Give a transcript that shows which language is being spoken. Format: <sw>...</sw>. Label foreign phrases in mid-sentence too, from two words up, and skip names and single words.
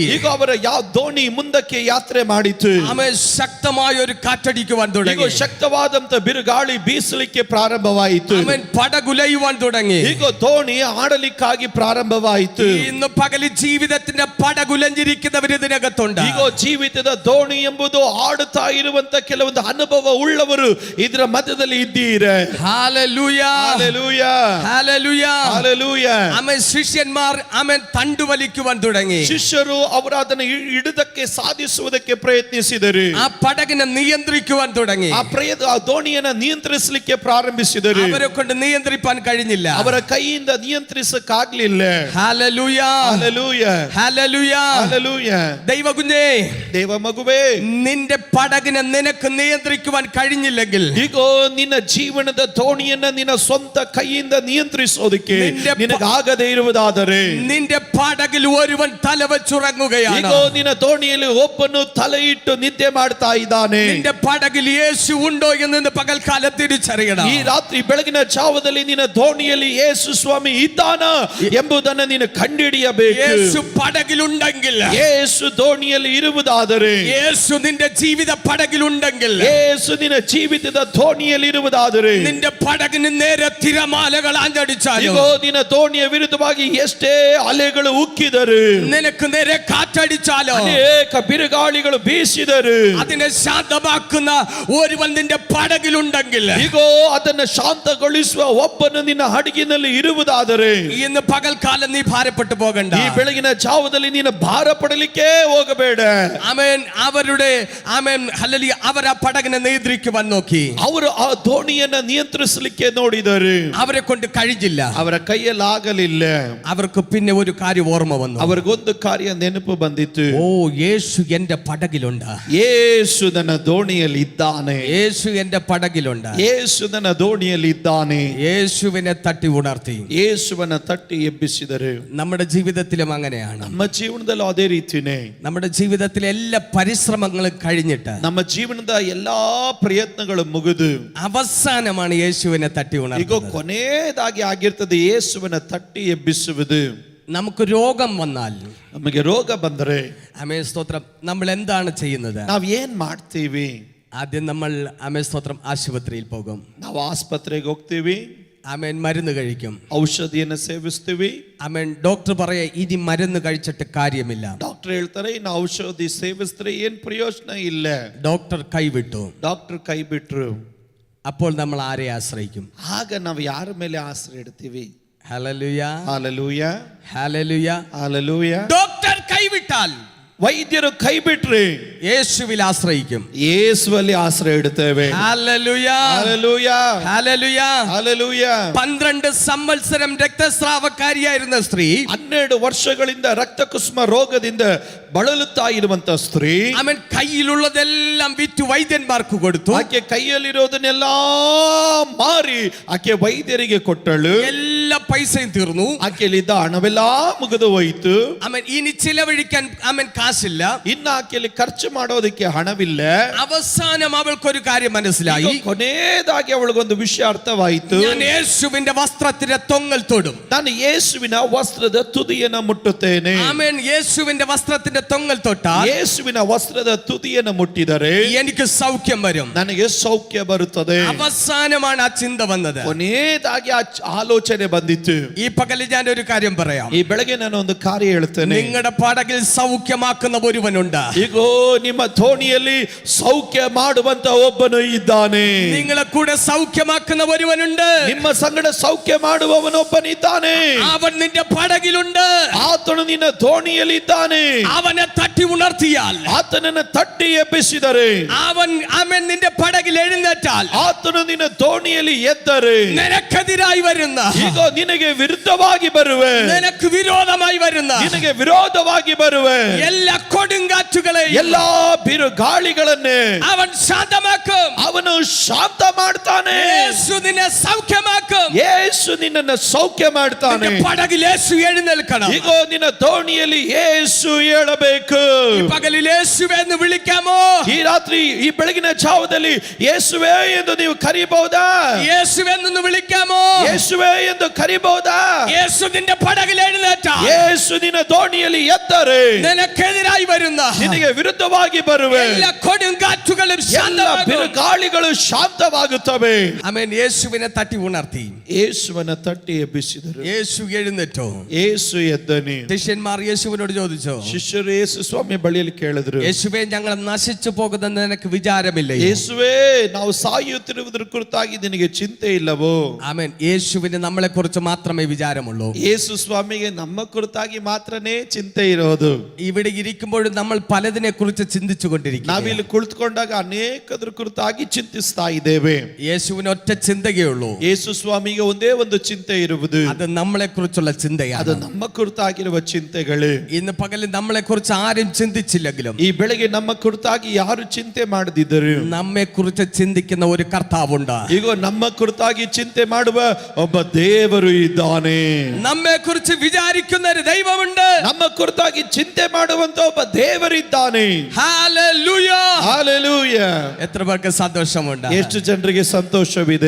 <kn>ಈಗ ಅವರ ದೋಣಿ ಮುಂದಕ್ಕೆ ಯಾತ್ರೆ ಮಾಡಿತು.</kn> <ml>ആമേൻ ശക്തമായ ഒരു കാറ്റടിക്കുവാൻ</ml> <kn>ಈಗ</kn> <ml>തുടങ്ങി.</ml> <kn>ಶಕ್ತವಾದಂತ ಬಿರುಗಾಳಿ ಬೀಸಲಿಕ್ಕೆ ಪ್ರಾರಂಭವಾಯಿತು.</kn> <ml>ആമേൻ പടകുലയുവാൻ തുടങ്ങി.</ml> <kn>ಈಗ ದೋಣಿ ಆಡಲಿಕ್ಕಾಗಿ ಪ್ರಾರಂಭವಾಯಿತು.</kn> <ml>ഇന്ന് പകല് ജീവിതത്തിന്റെ പടകുലഞ്ഞിരിക്കുന്നവർ ഇതിനകത്തുണ്ട്.</ml> <kn>ಈಗ ಜೀವಿತದ ದೋಣಿ ಎಂಬುದು ಆಡುತ್ತಾ ಇರುವಂತ ಕೆಲವೊಂದು ಅನುಭವ ಉಳ್ಳವರು ಇದರ ಮಧ್ಯದಲ್ಲಿ ಇದ್ದೀರಾ.</kn> <ml>ഹല്ലേലൂയ, ഹല്ലേലൂയ, ഹല്ലേലൂയ, ഹല്ലേലൂയ. ആമേൻ. ശിഷ്യന്മാർ ആമേൻ തണ്ടുവലിക്കുവാൻ തുടങ്ങി.</ml> <kn>ಶಿಷ್ಯರು ಅವರು ಅದನ್ನು ಹಿಡಿದಕ್ಕೆ ಸಾಧಿಸುವುದಕ್ಕೆ ಪ್ರಯತ್ನಿಸಿದರು.</kn> <ml>ആ പടകിനെ നിയന്ത്രിക്കുവാൻ തുടങ്ങി.</ml> <kn>ಆ ದೋಣಿಯನ್ನು ನಿಯಂತ್ರಿಸಲಿಕ್ಕೆ ಪ್ರಾರಂಭಿಸಿದರು.</kn> <ml>അവരെ കൊണ്ട് നിയന്ത്രിപ്പാൻ കഴിഞ്ഞില്ല.</ml> <kn>ಅವರ ಕೈಯಿಂದ ನಿಯಂತ್ರಿಸಕ್ಕಾಗ್ಲಿಲ್ಲ.</kn> <ml>ഹല്ലേലൂയ, ഹല്ലേലൂയ, ഹല്ലേലൂയ. ഹല്ലേലൂയ. ദൈവകുഞ്ഞേ,</ml> <kn>ದೇವ ಮಗುವೇ,</kn> <ml>നിന്റെ പടകിനെ നിനക്ക് നിയന്ത്രിക്കുവാൻ കഴിഞ്ഞില്ലെങ്കിൽ,</ml> <kn>ಈಗ ನಿನ್ನ ಜೀವನದ ದೋಣಿಯನ್ನ ನಿನ್ನ ಸ್ವಂತ ಕೈಯಿಂದ ನಿಯಂತ್ರಿಸೋದಕ್ಕೆ ನಿನಗಾಗದೇ ಇರುವುದಾದರೆ,</kn> <ml>നിന്റെ പടകിൽ ഒരുവൻ തലവെച്ചുറങ്ങുകയാണ്.</ml> <kn>ಈಗ ನಿನ್ನ ದೋಣಿಯಲ್ಲಿ ಒಬ್ಬನು ತಲೆ ಇಟ್ಟು ನಿದ್ದೆ ಮಾಡ್ತಾ ಇದ್ದಾನೆ.</kn> <ml>നിന്റെ പടകിൽ യേശു ഉണ്ടോ എന്ന് പകൽക്കാലം തിരിച്ചറിയണം.</ml> <kn>ಈ ರಾತ್ರಿ ಬೆಳಗಿನ ಜಾವದಲ್ಲಿ ನಿನ್ನ ದೋಣಿಯಲ್ಲಿ ಯೇಸು ಸ್ವಾಮಿ ಇದ್ದಾನ ಎಂಬುದನ್ನು ನೀನು ಕಂಡುಹಿಡಿಯಬೇಕು.</kn> <ml>യേശു പടകിലുണ്ടെങ്കിൽ,</ml> <kn>ಯೇಸು ದೋಣಿಯಲ್ಲಿ ಇರುವುದಾದರೆ,</kn> <ml>യേശു നിന്റെ ജീവിത പടകിലുണ്ടെങ്കിൽ,</ml> <kn>ಯೇಸು ನಿನ್ನ ಜೀವಿತದ ದೋಣಿಯಲ್ಲಿ ಇರುವುದಾದರೆ,</kn> <ml>നിന്റെ പടകിന് നേരെ തിരമാലകൾ ആഞ്ഞടിച്ചാലും,</ml> <kn>ಇಗೋ ನಿನ್ನ ದೋಣಿಯ ವಿರುದ್ಧವಾಗಿ ಎಷ್ಟೇ ಅಲೆಗಳು ಉಕ್ಕಿದರು,</kn> <ml>നിനക്ക് നേരെ കാറ്റടിച്ചാലോ,</ml> <kn>ಅನೇಕ ಬಿರುಗಾಳಿಗಳು ಬೀಸಿದರು,</kn> <ml>അതിനെ ശാന്തമാക്കുന്ന ഒരുവൻ നിന്റെ പടകിലുണ്ടെങ്കിൽ,</ml> <kn>ಇಗೋ ಅದನ್ನು ಶಾಂತಗೊಳಿಸುವ ಒಬ್ಬನು ನಿನ್ನ ಹಡಗಿನಲ್ಲಿ ಇರುವುದಾದರೆ,</kn> <ml>ഇന്ന് പകൽക്കാലം നീ ഭാരപ്പെട്ടു പോകണ്ട.</ml> <kn>ಈ ಬೆಳಗಿನ ಜಾವದಲ್ಲಿ ನೀನು ಭಾರ ಪಡಲಿಕ್ಕೆ ಹೋಗಬೇಡ.</kn> <ml>ആമേൻ. അവരുടെ ആമേൻ ഹല്ലേലൂയ അവർ ആ പടകിനെ നിയന്ത്രിക്കുവാൻ നോക്കി.</ml> <kn>ಅವರು ಆ ದೋಣಿಯನ್ನ ನಿಯಂತ್ರಿಸಲಿಕ್ಕೆ ನೋಡಿದರು.</kn> <ml>അവരെ കൊണ്ട് കഴിഞ്ഞില്ല.</ml> <kn>ಅವರ ಕೈಯಲ್ಲಿ ಆಗಲಿಲ್ಲ.</kn> <ml>അവർക്ക് പിന്നെ ഒരു കാര്യം ഓർമ്മ വന്നു.</ml> <kn>ಅವರಿಗೊಂದು ಕಾರ್ಯ ನೆನಪು ಬಂದಿತ್ತು.</kn> <ml>ഓ, യേശു എന്റെ പടകിലുണ്ട്.</ml> <kn>ಯೇಸು ನನ್ನ ದೋಣಿಯಲ್ಲಿ ಇದ್ದಾನೆ.</kn> <ml>യേശു എന്റെ പടകിലുണ്ട്.</ml> <kn>ಯೇಸು ನನ್ನ ದೋಣಿಯಲ್ಲಿ ಇದ್ದಾನೆ.</kn> <ml>യേശുവിനെ തട്ടി ഉണർത്തി.</ml> <kn>ಯೇಸುವನ್ನ ತಟ್ಟಿ ಎಬ್ಬಿಸಿದರು.</kn> <ml>നമ്മുടെ ജീവിതത്തിലും അങ്ങനെയാണ്.</ml> <kn>ನಮ್ಮ ಜೀವನದಲ್ಲೂ ಅದೇ ರೀತಿನೇ.</kn> <ml>നമ്മുടെ ജീവിതത്തിലെ എല്ലാ പരിശ്രമങ്ങളും കഴിഞ്ഞിട്ട്,</ml> <kn>ನಮ್ಮ ಜೀವನದ ಎಲ್ಲಾ ಪ್ರಯತ್ನಗಳು ಮುಗಿದು</kn> <ml>അവസാനമാണ് യേശുവിനെ തട്ടി</ml> <kn>ಈಗ</kn> <ml>ഉണർത്തുന്നത്.</ml> <kn>ಕೊನೆಯದಾಗಿ ಆಗಿರ್ತದೆ ಯೇಸುವನ್ನ ತಟ್ಟಿ ಎಬ್ಬಿಸುವುದು.</kn> <ml>നമുക്ക് രോഗം വന്നാൽ,</ml> <kn>ನಮಗೆ ರೋಗ ಬಂದರೆ</kn> <ml>ആമേൻ സ്തോത്രം, നമ്മൾ എന്താണ് ചെയ്യുന്നത്?</ml> <kn>ನಾವ್ ಏನ್ ಮಾಡ್ತೀವಿ?</kn> <ml>ആദ്യം നമ്മൾ ആമേൻ സ്തോത്രം ആശുപത്രിയിൽ പോകും.</ml> <kn>ನಾವು ಆಸ್ಪತ್ರೆಗೆ ಹೋಗ್ತೀವಿ,</kn> <ml>ആമേൻ മരുന്ന് കഴിക്കും,</ml> <kn>ಔಷಧಿಯನ್ನು ಸೇವಿಸ್ತೀವಿ.</kn> <ml>ആമേൻ. ഡോക്ടർ പറയാ ഇനി മരുന്ന് കഴിച്ചിട്ട് കാര്യമില്ല.</ml> <kn>ಡಾಕ್ಟರ್ ಹೇಳ್ತಾರೆ ಇನ್ನು ಔಷಧಿ ಸೇವಿಸಿದ್ರೆ ಏನ್ ಪ್ರಯೋಜನ ಇಲ್ಲ.</kn> <ml>ഡോക്ടർ കൈവിട്ടു.</ml> <kn>ಡಾಕ್ಟರ್ ಕೈ ಬಿಟ್ರು.</kn> <ml>അപ്പോൾ നമ്മൾ ആരെ ആശ്രയിക്കും?</ml> <kn>ಆಗ ನಾವು ಯಾರ ಮೇಲೆ ಆಶ್ರಯ ಇಡ್ತೀವಿ?</kn> <ml>ഹല്ലേലൂയ,</ml> <kn>ಹಾಲೆಲೂಯ,</kn> <ml>ഹല്ലേലൂയ.</ml> <kn>ಹಾಲೆಲೂಯ.</kn> <ml>ഡോക്ടർ കൈവിട്ടാൽ,</ml> <kn>ವೈದ್ಯರು ಕೈ ಬಿಟ್ರೆ</kn> <ml>യേശുവിൽ ആശ്രയിക്കും.</ml> <kn>ಯೇಸುವಲ್ಲಿ ಆಶ್ರಯ ಇಡುತ್ತೇವೆ.</kn> <ml>ഹല്ലേലൂയ, ഹല്ലേലൂയ, ഹല്ലേലൂയ. ഹല്ലേലൂയ. 12 സംവത്സരം രക്തസ്രാവക്കാരിയായിരുന്ന സ്ത്രീ,</ml> <kn>12 ವರ್ಷಗಳಿಂದ ರಕ್ತಕುಸುಮ ರೋಗದಿಂದ ಬಳಲುತ್ತಾ ಇರುವಂತ ಸ್ತ್ರೀ,</kn> <ml>അവൻ കയ്യിലുള്ളതെല്ലാം വിറ്റ് വൈദ്യന്മാർക്ക് കൊടുത്തു.</ml> <kn>ಆಕೆ ಕೈಯಲ್ಲಿರೋದನ್ನೆಲ್ಲ ಮಾರಿ ಆಕೆ ವೈದ್ಯರಿಗೆ ಕೊಟ್ಟಳು.</kn> <ml>എല്ലാ പൈസയും തീർന്നു.</ml> <kn>ಆಕೆಯಲ್ಲಿದ್ದ ಹಣವೆಲ್ಲ ಮುಗಿದು ಹೋಯಿತು.</kn> <ml>അവൻ ഇനി ചിലവഴിക്കാൻ അവൻ കാശില്ല.</ml> <kn>ಇನ್ನು ಆಕೆಯಲ್ಲಿ ಖರ್ಚು ಮಾಡೋದಕ್ಕೆ ಹಣವಿಲ್ಲ.</kn> <ml>അവസാനം അവൾക്കൊരു കാര്യം മനസ്സിലായി.</ml> <kn>ಕೊನೆಯದಾಗಿ ಅವಳಿಗೊಂದು ವಿಷಯ ಅರ್ಥವಾಯಿತು.</kn> <ml>ഞാൻ യേശുവിന്റെ വസ്ത്രത്തിന്റെ തൊങ്ങൽ തൊടും.</ml> <kn>ನಾನು ಯೇಸುವಿನ ವಸ್ತ್ರದ ತುದಿಯನ್ನು ಮುಟ್ಟುತ್ತೇನೆ.</kn> <ml>ആമേൻ. യേശുവിന്റെ വസ്ത്രത്തിന്റെ തൊങ്ങൽ തൊട്ടാൽ,</ml> <kn>ಯೇಸುವಿನ ವಸ್ತ್ರದ ತುದಿಯನ್ನು ಮುಟ್ಟಿದರೆ</kn> <ml>എനിക്ക് സൗഖ്യം വരും.</ml> <kn>ನನಗೆ ಸೌಖ್ಯ ಬರುತ್ತದೆ.</kn> <ml>അവസാനമാണ് ആ ചിന്ത വന്നത്.</ml> <kn>ಕೊನೆಯದಾಗಿ ಆ ಆಲೋಚನೆ ಬಂದಿತ್ತು.</kn> <ml>ഈ പകൽ ഞാൻ ഒരു കാര്യം പറയാം.</ml> <kn>ಈ ಬೆಳಗ್ಗೆ ನಾನು ಒಂದು ಕಾರ್ಯ ಹೇಳ್ತೇನೆ.</kn> <ml>നിങ്ങളുടെ പടകിൽ സൗഖ്യമാക്കുന്ന ഒരുവനുണ്ട്.</ml> <kn>ಈಗೋ ನಿಮ್ಮ ಧೋಣಿಯಲ್ಲಿ ಸೌಖ್ಯ ಮಾಡುವಂತ ಒಬ್ಬನು ಇದ್ದಾನೆ.</kn> <ml>നിങ്ങളെ കൂടെ സൗഖ്യമാക്കുന്ന ഒരുവനുണ്ട്.</ml> <kn>ನಿಮ್ಮ ಸಂಗಡ ಸೌಖ್ಯ ಮಾಡುವವನೊಬ್ಬನಿದ್ದಾನೆ.</kn> <ml>അവൻ നിന്റെ പടകിലുണ്ട്.</ml> <kn>ಆತನು ನಿನ್ನ ಧೋಣಿಯಲ್ಲಿ ಇದ್ದಾನೆ.</kn> <ml>അവനെ തട്ടി ഉണർത്തിയാൽ,</ml> <kn>ಆತನನ್ನು ತಟ್ಟಿ ಎಬ್ಬಿಸಿದರೆ,</kn> <ml>അവൻ നിന്റെ പടകിൽ എഴുന്നേറ്റാൽ,</ml> <kn>ಆತನು ನಿನ್ನ ಧೋಣಿಯಲ್ಲಿ ಎದ್ದರೆ,</kn> <ml>നിനക്കെതിരായി വരുന്ന,</ml> <kn>ಈಗ ನಿನಗೆ ವಿರುದ್ಧವಾಗಿ ಬರುವೆ,</kn> <ml>നിനക്ക് വിരോധമായി വരുന്ന</ml> <kn>ನಿನಗೆ ವಿರೋಧವಾಗಿ ಬರುವೆ</kn> <ml>എല്ലാ കൊടുങ്കാറ്റുകളെയും</ml> <kn>ಎಲ್ಲಾ ಬಿರುಗಾಳಿಗಳನ್ನೇ</kn> <ml>അവൻ ശാന്തമാക്കും.</ml> <kn>ಅವನು ಶಾಂತ ಮಾಡ್ತಾನೆ.</kn> <ml>യേശു നിന്നെ സൗഖ്യമാക്കും.</ml> <kn>ಯೇಸು ನಿನ್ನನ್ನು ಸೌಖ್ಯ ಮಾಡ್ತಾನೆ.</kn> <ml>നിന്റെ പടകിൽ യേശു എഴുന്നേൽക്കണം.</ml> <kn>ಈಗ ನಿನ್ನ ಧೋಣಿಯಲ್ಲಿ ಯೇಸು ಹೇಳಬೇಕು.</kn> <ml>ഈ പകലിൽ യേശുവേ എന്ന് വിളിക്കാമോ?</ml> <kn>ಈ ರಾತ್ರಿ ಈ ಬೆಳಗಿನ ಜಾವದಲ್ಲಿ ಯೇಸುವೇ ಎಂದು ನೀವು ಕರೀಬಹುದಾ?</kn> <ml>യേശുവേ എന്ന് വിളിക്കാമോ?</ml> <kn>ಯೇಸುವೇ ಎಂದು ಕರೀಬಹುದಾ?</kn> <ml>യേശു നിന്റെ പടകിൽ എഴുന്നേറ്റാൽ,</ml> <kn>ಯೇಸು ನಿನ್ನ ಧೋಣಿಯಲ್ಲಿ ಎದ್ದರೆ,</kn> <ml>നിനക്കെതിരായി വരുന്ന</ml> <kn>ನಿನಗೆ ವಿರುದ್ಧವಾಗಿ ಬರುವೆ</kn> <ml>എല്ലാ കൊടുങ്കാറ്റുകളും</ml> <kn>ಎಲ್ಲ</kn> <ml>ശാന്തമാകും.</ml> <kn>ಬಿರುಗಾಳಿಗಳು ಶಾಂತವಾಗುತ್ತವೆ.</kn> <ml>ആമേൻ. യേശുവിനെ തട്ടി ഉണർത്തി.</ml> <kn>ಯೇಸುವನ ತಟ್ಟಿ ಎಬ್ಬಿಸಿದರು.</kn> <ml>യേശു ಎഴുന്നേറ്റോ.</ml> <kn>ಯೇಸು ಎದ್ದನೆ.</kn> <ml>ശിഷ്യന്മാർ യേശുവിനോട് ചോദിച്ചോ,</ml> <kn>ಶಿಷ್ಯರು ಯೇಸು ಸ್ವಾಮಿ ಬಳಿಯಲ್ಲಿ ಕೇಳಿದ್ರು,</kn> <ml>യേശുവേ ഞങ്ങൾ ನಶಿച്ചു പോകുന്നെന്ന് നിനക്ക് വിചാരമില്ലേ?</ml> <kn>ಯೇಸುವೇ ನಾವು ಸಾಯುತ್ತಿರುವುದರ ಕುರಿತಾಗಿ ನಿನಗೆ ಚಿಂತೆ ಇಲ್ಲವೋ?</kn> <ml>ആമേൻ. യേശുവിന് നമ്മളെ കുറിച്ച് മാത്രമേ വിചാരമുള്ളൂ.</ml> <kn>ಯೇಸು ಸ್ವಾಮಿಗೆ ನಮ್ಮ ಕುರಿತಾಗಿ ಮಾತ್ರನೇ ಚಿಂತೆ ಇರೋದು.</kn> <ml>ഇവിടെ ഇരിക്കുമ്പോഴും നമ്മൾ പലതിനെ കുറിച്ച് ചിന്തിച്ചു കൊണ്ടിരിക്കും.</ml> <kn>ನಾವಿಲ್ಲಿ ಕುಳಿತುಕೊಂಡಾಗ ಅನೇಕದ್ರ ಕುರಿತಾಗಿ ಚಿಂತಿಸ್ತಾ ಇದ್ದೇವೆ.</kn> <ml>യേശുവിന് ഒറ്റ ചിന്തയേ ഉള്ളൂ.</ml> <kn>ಯೇಸು ಸ್ವಾಮಿಗೆ ಒಂದೇ ಒಂದು ಚಿಂತೆ ಇರುವುದು,</kn> <ml>അത് നമ്മളെ കുറിച്ചുള്ള</ml> <kn>ಅದು</kn> <ml>ചിന്തയാണ്.</ml> <kn>ನಮ್ಮ ಕುರಿತಾಗಿರುವ ಚಿಂತೆಗಳು.</kn> <ml>ഇന്ന് പകലിൽ നമ്മളെ കുറിച്ച് ആരും ചിന്തിച്ചില്ലെങ്കിലും</ml> <kn>ಈ ಬೆಳಗ್ಗೆ ನಮ್ಮ ಕುರಿತಾಗಿ ಯಾರು ಚಿಂತೆ ಮಾಡದಿದ್ದರು,</kn> <ml>നമ്മെ കുറിച്ച് ചിന്തിക്കുന്ന ഒരു കർത്താവുണ്ട്.</ml> <kn>ಈಗ ನಮ್ಮ ಕುರಿತಾಗಿ ಚಿಂತೆ ಮಾಡುವ ಒಬ್ಬ ದೇವರು ಇದ್ದಾನೆ.</kn> <ml>നമ്മെ കുറിച്ച് വിചാരിക്കുന്ന ഒരു ദൈവമുണ്ട്.</ml> <kn>ನಮ್ಮ ಕುರಿತಾಗಿ ಚಿಂತೆ ಮಾಡುವಂತ ಒಬ್ಬ ದೇವರಿದ್ದಾನೆ.</kn> <ml>ഹല്ലേലൂയ.</ml> <kn>ಹಾಲೆಲೂಯ.</kn> <ml>എത്ര പേർക്ക് സന്തോഷമുണ്ട്?</ml> <kn>ಎಷ್ಟು ಜನರಿಗೆ ಸಂತೋಷವಿದೆ?</kn>